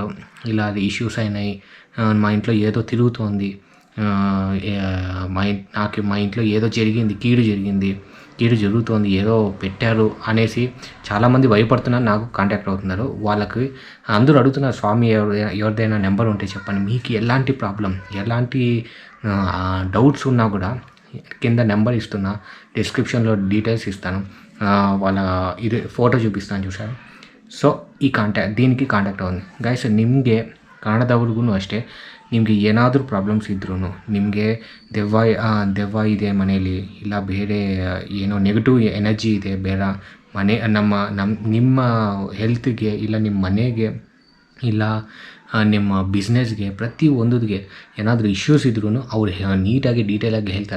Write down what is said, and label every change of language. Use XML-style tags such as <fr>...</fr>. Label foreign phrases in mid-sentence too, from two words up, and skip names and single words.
<te>ఇలా ఇష్యూస్ అయినాయి, మా ఇంట్లో ఏదో తిరుగుతోంది, మా ఇంట్లో ఏదో జరిగింది, కీడు జరుగుతోంది, ఏదో పెట్టారు అనేసి చాలామంది భయపడుతున్నారు, నాకు కాంటాక్ట్ అవుతున్నారు. వాళ్ళకి అందరూ అడుగుతున్నారు, స్వామి ఎవరిదైనా నెంబర్ ఉంటే చెప్పండి, మీకు ఎలాంటి ప్రాబ్లం, ఎలాంటి డౌట్స్ ఉన్నా కూడా కింద నెంబర్ ఇస్తున్నా, డిస్క్రిప్షన్లో డీటెయిల్స్ ఇస్తాను, వాళ్ళ ఇది ఫోటో చూపిస్తాను చూసారు.</te> <kn>ಸೊ దీనికి ಕಾಂಟ್ಯಾಕ್ಟ್ ಆಗಿ ಗೈಸ್, ನಿಮಗೆ ಕನ್ನಡದವ್ರಿಗೂ ಅಷ್ಟೇ, ನಿಮಗೆ ಏನಾದರೂ ಪ್ರಾಬ್ಲಮ್ಸ್ ಇದ್ರೂ, ನಿಮಗೆ ದೆವ್ವ ಇದೆ ಮನೆಯಲ್ಲಿ, ಇಲ್ಲ ಬೇರೆ ಏನೋ ನೆಗೆಟಿವ್ ಎನರ್ಜಿ ಇದೆ, ಬೇರೆ ನಿಮ್ಮ ಹೆಲ್ತ್ಗೆ, ಇಲ್ಲ ನಿಮ್ಮ ಮನೆಗೆ, ಇಲ್ಲ ನಿಮ್ಮ ಬಿಸ್ನೆಸ್ಗೆ, ಪ್ರತಿಯೊಂದಕ್ಕೆ ಏನಾದರೂ ಇಶ್ಯೂಸ್ ಇದ್ರೂ ಅವ್ರು ನೀಟಾಗಿ ಡೀಟೇಲಾಗಿ ಹೇಳ್ತಾರೆ.</kn>